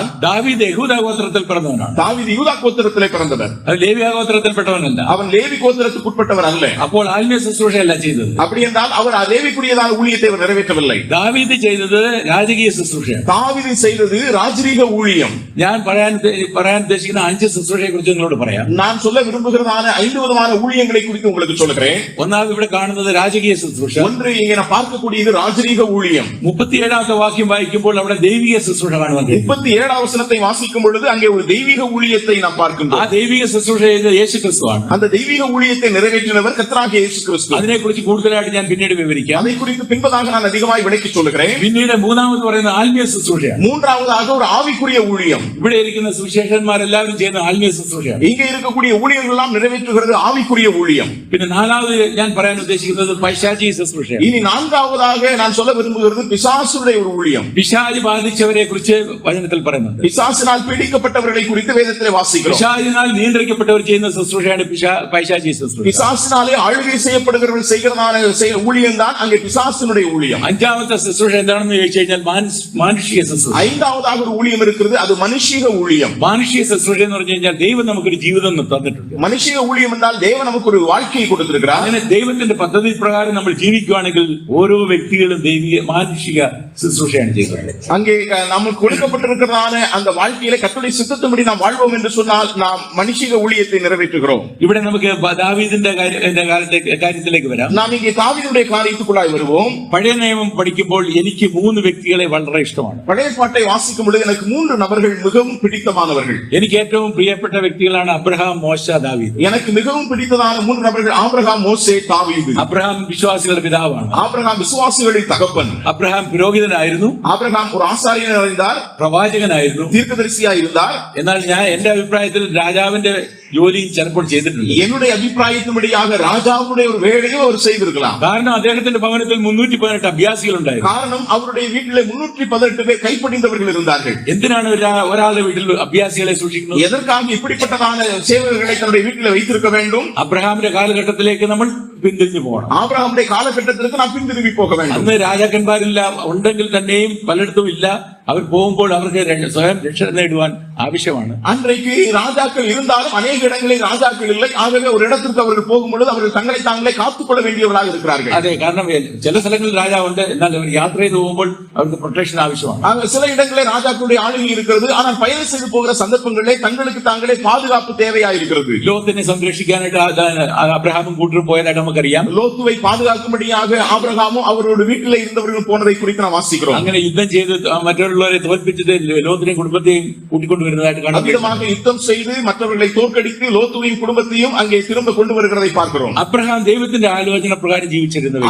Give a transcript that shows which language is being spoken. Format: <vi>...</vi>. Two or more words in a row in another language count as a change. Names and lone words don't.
<ml>ദാവീദ് യഹൂദ ഗോത്രത്തിൽ പിറന്നവനാണ്.</ml> <ta>தாவீது யூதா கோத்திரத்திலே பிறந்தவர்.</ta> <ml>അത് ലേവ്യ ഗോത്രത്തിൽപ്പെട്ടവനല്ല.</ml> <ta>அவன் லேவி கோத்திரத்துக்கு உட்பட்டவர் அல்ல.</ta> <ml>അപ്പോൾ ആത്മീയ ശുശ്രൂഷയല്ല ചെയ്തത്.</ml> <ta>அப்படி என்றால் அவர் லேவிக்குரியதான ஊழியத்தை அவர் நிறைவேற்றவில்லை.</ta> <ml>ദാവീദ് ചെയ്തത് രാജകീയ ശുശ്രൂഷയാണ്.</ml> <ta>தாவீது செய்தது ராஜரீக ஊழியம்.</ta> <ml>ഞാൻ പറയാൻ ഉദ്ദേശിക്കുന്ന 5 ശുശ്രൂഷയെ കുറിച്ച് നിങ്ങളോട് പറയാം.</ml> <ta>நான் சொல்ல விரும்புகிறதான 5 விதமான ஊழியங்களை குறித்து உங்களுக்கு சொல்லுகிறேன்.</ta> <ml>ഒന്നാമത് ഇവിടെ കാണുന്നത് രാജകീയ ശുശ്രൂഷ.</ml> <ta>ஒன்று இங்கே நான் பார்க்கக்கூடியது ராஜரீக ஊழியம்.</ta> <ml>37ാമത്തെ വാക്യം വായിക്കുമ്പോൾ അവിടെ ദൈവിക ശുശ്രൂഷ കാണുവാൻ കഴിയും.</ml> <ta>37ാം வசனத்தை வாசிக்கும் பொழுது அங்கே ஒரு தெய்வீக ஊழியத்தை நாம் ആ பார்க்கின்றோம்.</ta> <ml>ദൈവിക ശുശ്രൂഷ ചെയ്തത് യേശു ക്രിസ്തുവാണ്.</ml> <ta>அந்த தெய்வீக ஊழியத்தை நிறைவேற்றினவர் கர்த்தராகிய இயேசு கிறிஸ்து.</ta> <ml>അതിനെക്കുറിച്ച് കൂടുതലായിട്ട് ഞാൻ പിന്നീട് വിവരിക്കാം.</ml> <ta>அதை குறித்து பின்பதாக நான் அதிகமாய் விளக்கி சொல்லுகிறேன்.</ta> <ml>പിന്നീട് മൂന്നാമത് പറയുന്ന ആത്മീയ ശുശ്രൂഷയാണ്.</ml> <ta>மூன்றாவதாக ஒரு ஆவிக்குரிய ஊழியம்.</ta> <ml>ഇവിടെ ഇരിക്കുന്ന സുവിശേഷന്മാരെല്ലാവരും ചെയ്യുന്ന ആത്മീയ ശുശ്രൂഷയാണ്.</ml> <ta>இங்கே இருக்கக்கூடிய ஊழியர்கள் எல்லாம் நிறைவேற்றுகிறது ஆவிக்குரிய ஊழியம்.</ta> <ml>പിന്നെ നാലാമത് ഞാൻ പറയാൻ ഉദ്ദേശിക്കുന്നത് പൈശാചിക ശുശ്രൂഷയാണ്.</ml> <ta>இனி நான்காவதாக நான் சொல்ல விரும்புகிறது பிசாசுடைய ஒரு ஊழியம்.</ta> <ml>പിശാചി ബാധിച്ചവരെ കുറിച്ച് വചനത്തിൽ പറയുന്നുണ്ട്.</ml> <ta>பிசாசினால் பீடிக்கப்பட்டவர்களை குறித்து வேதத்திலே வாசிக்கிறோம்.</ta> <ml>പിശാചിനാൽ നിയന്ത്രിക്കപ്പെട്ടവർ ചെയ്യുന്ന ശുശ്രൂഷയാണ് പൈശാചിക ശുശ്രൂഷ.</ml> <ta>பிசாசினாலே ஆளுகை செய்யப்படுகிறவர்கள் செய்கிறதான ஊழியம் தான் அங்கே பிசாசினுடைய ஊழியம்.</ta> <ml>അഞ്ചാമത്തെ ശുശ്രൂഷ എന്താണെന്ന് ചോദിച്ചു കഴിഞ്ഞാൽ മാനുഷിക ശുശ്രൂഷ.</ml> <ta>ஐந்தாவது ஒரு ஊழியம் இருக்கிறது, அது மனுஷிக ஊழியம்.</ta> <ml>മാനുഷിക ശുശ്രൂഷ എന്ന് പറഞ്ഞു കഴിഞ്ഞാൽ ദൈവം നമുക്കൊരു ജീവിതം തന്നിട്ടുണ്ട്.</ml> <ta>மனுஷிக ஊழியம் என்றால் தேவன் நமக்கு ஒரு வாழ்க்கையை கொடுத்திருக்கிறார்.</ta> <ml>അങ്ങനെ ദൈവത്തിന്റെ പദ്ധതി പ്രകാരം നമ്മൾ ജീവിക്കുകയാണെങ്കിൽ ഓരോ വ്യക്തികളും ദൈവിക മാനുഷിക ശുശ്രൂഷയാണ് ചെയ്യുന്നത്.</ml> <ta>அங்கே நமக்கு கொடுக்கப்பட்டிருக்கிறதான அந்த வாழ்க்கையில கர்த்தருடைய சித்தத்தின்படி நாம் வாழ்வோம் என்று சொன்னால் நாம் மனுஷிக ஊழியத்தை நிறைவேற்றுகிறோம்.</ta> <ml>ഇവിടെ നമുക്ക് ദാവീദിന്റെ കാര്യത്തിലേക്ക് വരാം.</ml> <ta>நாம் இங்கே தாவீதுடைய காரியத்துக்குள்ளாய் வருவோம்.</ta> <ml>പഴയ നിയമം പഠിക്കുമ്പോൾ എനിക്ക് 3 വ്യക്തികളെ വളരെ ഇഷ്ടമാണ്.</ml> <ta>பழைய பாட்டை வாசிக்கும் பொழுது எனக்கு 3 நபர்கள் மிகவும் பிடித்தமானவர்கள்.</ta> <ml>എനിക്ക് ഏറ്റവും പ്രിയപ്പെട്ട വ്യക്തികളാണ് അബ്രഹാം, മോശ, ദാവീദ്.</ml> <ta>எனக்கு மிகவும் பிடித்ததான 3 நபர்கள் ஆபிரகாம், மோசே, தாவீது.</ta> <ml>അബ്രഹാം വിശ്വാസികളുടെ പിതാവാണ്.</ml> <ta>ஆபிரகாம் விசுவாசிகளின் தகப்பன்.</ta> <ml>അബ്രഹാം പുരോഹിതനായിരുന്നു.</ml> <ta>ஆபிரகாம் ஒரு ஆசாரியனாக இருந்தார்,</ta> <ml>പ്രവാചകനായിരുന്നു,</ml> <ta>தீர்க்கதரிசியா இருந்தார்.</ta> <ml>എന്നാൽ എന്റെ അഭിപ്രായത്തിൽ രാജാവിന്റെ ജോലിയും ചിലപ്പോൾ ചെയ്തിട്ടുണ്ട്.</ml> <ta>என்னுடைய அபிப்பிராயத்தின்படியாக ராஜாவுடைய ஒரு வேலையும் அவர் செய்திருக்கலாம்.</ta> <ml>കാരണം അദ്ദേഹത്തിന്റെ ഭവനത്തിൽ 318 അഭ്യാസികൾ ഉണ്ടായിരുന്നു.</ml> <ta>காரணம் அவருடைய வீட்டிலே 318 பேர் கைப்படிந்தவர்கள் இருந்தார்கள்.</ta> <ml>എന്തിനാണ് ഒരാളുടെ വീട്ടിൽ അഭ്യാസികളെ സൂക്ഷിക്കുന്നത്?</ml> <ta>எதற்காக இப்படிப்பட்டதான சேவகர்களை தன்னுடைய வீட்டிலே வைத்திருக்க வேண்டும்?</ta> <ml>അബ്രഹാമിന്റെ കാലഘട്ടത്തിലേക്ക് നമ്മൾ പിന്തിരിഞ്ഞു പോകണം.</ml> <ta>ஆபிரகாமுடைய காலகட்டத்திற்கு நாம் பின்திரும்பி போக வேண்டும்.</ta> <ml>അന്ന് രാജാക്കന്മാരില്ല, ഉണ്ടെങ്കിൽ തന്നെയും പലയിടത്തും ഇല്ല. അവർ പോകുമ്പോൾ അവർക്ക് സ്വയം രക്ഷ നേടുവാൻ ആവശ്യമാണ്.</ml> <ta>அன்றைக்கு ராஜாக்கள் இருந்தாலும் அநேக இடங்களில் ராஜாக்கள் இல்லை. ஆகவே ஒரு இடத்திற்கு அவர்கள் போகும்பொழுது அவர்கள் தங்களை தாங்களே காத்துக்கொள்ள வேண்டியவர்களாக இருக்கிறார்கள்.</ta> <ml>അതെ, കാരണം ചില സ്ഥലങ്ങളിൽ രാജാവുണ്ട്, എന്നാൽ അവർ യാത്ര ചെയ്ത് പോകുമ്പോൾ അവർക്ക് പ്രൊട്ടക്ഷൻ ആവശ്യമാണ്.</ml> <ta>சில இடங்களில் ராஜாக்களுடைய ஆளுகை இருக்கிறது, ஆனால் பயணம் செய்து போகிற சந்தர்ப்பங்களிலே தங்களுக்கு தாங்களே பாதுகாப்பு தேவையா இருக்கிறது.</ta> <ml>ലോത്തിനെ സംരക്ഷിക്കാനായിട്ട് അബ്രഹാമും കൂട്ടരും പോയതായിട്ട് നമുക്കറിയാം.</ml> <ta>லோத்துவை பாதுகாக்கும்படியாக ஆபிரகாமும் அவரோட வீட்டிலே இருந்தவர்கள் போனதை குறித்து நாம் வாசிக்கிறோம்.</ta> <ml>അങ്ങനെ യുദ്ധം ചെയ്ത് മറ്റുള്ളവരെ തോൽപ്പിച്ചത് ലോത്തിനെയും കുടുംബത്തെയും കൂട്ടിക്കൊണ്ടുവരുന്നതായിട്ട് കാണാം.</ml> <ta>அவ்விதமாக யுத்தம் செய்து மற்றவர்களை தோற்கடித்து லோத்துவையும் குடும்பத்தையும் அங்கே திரும்ப கொண்டு வருகிறதை பார்க்கிறோம்.</ta> <ml>അബ്രഹാം ദൈവത്തിന്റെ ആലോചന പ്രകാരം ജീവിച്ചിരുന്ന വ്യക്തി.</ml>